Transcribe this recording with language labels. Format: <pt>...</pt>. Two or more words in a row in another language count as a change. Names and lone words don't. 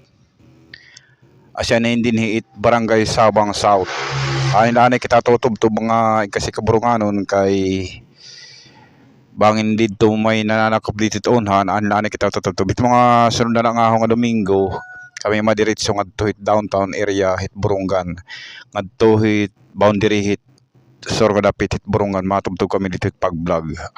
<war>Asya na indinhiit barangay Sabang South. Ay na kita tutubtub mga kasi kaburunganon kay bangin dito may nananakop dito onhan an na kita tutubtub it mga sunod na nga nga Domingo kami madiretso ngadto hit downtown area hit Burungan ngadto hit boundary hit Sorga dapit hit Burungan matubtub kami dito hit pag-vlog.</war>